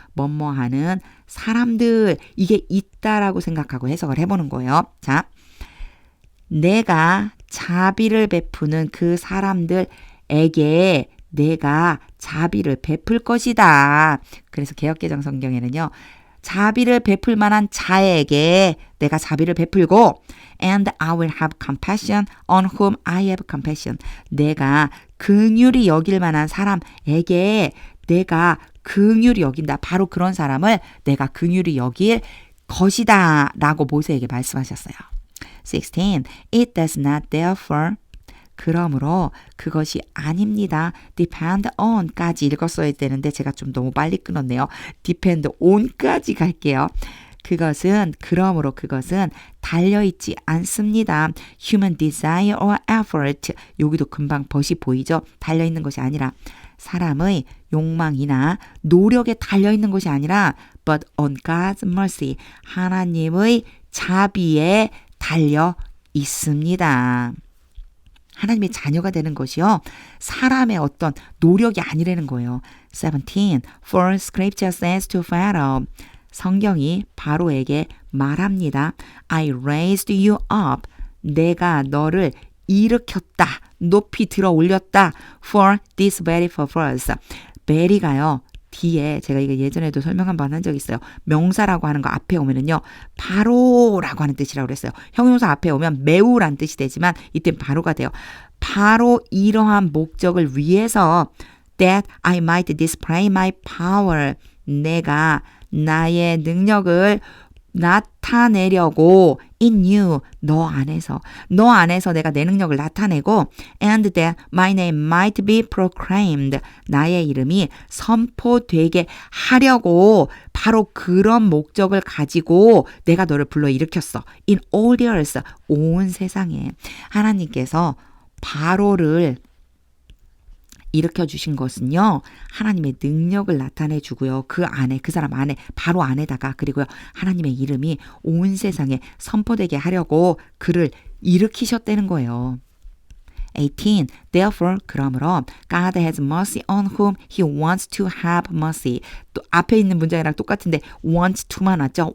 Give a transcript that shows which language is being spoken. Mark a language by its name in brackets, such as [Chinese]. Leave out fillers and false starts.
[Korean] 뭐뭐 하는 사람들 이게 있다라고 생각하고 해석을 해보는 거예요. 자, 내가 자비를 베푸는 그 사람들에게 내가 자비를 베풀 것이다. 그래서 개역개정 성경에는요. 자비를 베풀 만한 자에게 내가 자비를 베풀고 [English] and I will have compassion on whom I have compassion. [Korean] 내가 긍휼히 여길 만한 사람에게 내가 긍휼히 여긴다. 바로 그런 사람을 내가 긍휼히 여길 것이다. 라고 모세에게 말씀하셨어요. 16. [English] It does not therefore [Korean] 그러므로 그것이 아닙니다. depend on까지 읽었어야 되는데 제가 좀 너무 빨리 끊었네요. depend on까지 갈게요. 그러므로 그것은 달려있지 않습니다. [English] human desire or effort [Korean] 여기도 금방 벗이 보이죠? 달려있는 것이 아니라 사람의 욕망이나 노력에 달려있는 것이 아니라 [English] but on God's mercy [Korean] 하나님의 자비에 달려 있습니다. 하나님의 자녀가 되는 것이요. 사람의 어떤 노력이 아니라는 거예요. 17. [English] For scripture says to Pharaoh. [Korean] 성경이 바로에게 말합니다. [English] I raised you up. [Korean] 내가 너를 일으켰다. 높이 들어 올렸다. [English] For this very purpose. [Korean] 베리가요. 뒤에 제가 이거 예전에도 설명 한번 한 적 있어요. 명사라고 하는 거 앞에 오면은요. 바로라고 하는 뜻이라고 그랬어요. 형용사 앞에 오면 매우란 뜻이 되지만 이땐 바로가 돼요. 바로 이러한 목적을 위해서 [English] that I might display my power. [Korean] 내가 나의 능력을 나타내려고 [English] in you, [Korean] 너 안에서 내가 내 능력을 나타내고 [English] and that my name might be proclaimed, [Korean] 나의 이름이 선포되게 하려고 바로 그런 목적을 가지고 내가 너를 불러일으켰어. [English] in all the earth, [Korean] 온 세상에. 하나님께서 바로를 일으켜주신 것은요. 하나님의 능력을 나타내 주고요. 그 안에, 그 사람 안에, 바로 안에다가 그리고요. 하나님의 이름이 온 세상에 선포되게 하려고 그를 일으키셨다는 거예요. 18. [English] Therefore, [Korean] 그러므로 [English] God has mercy on whom He wants to have mercy. [Korean] 또 앞에 있는 문장이랑 똑같은데 wants to만 왔죠?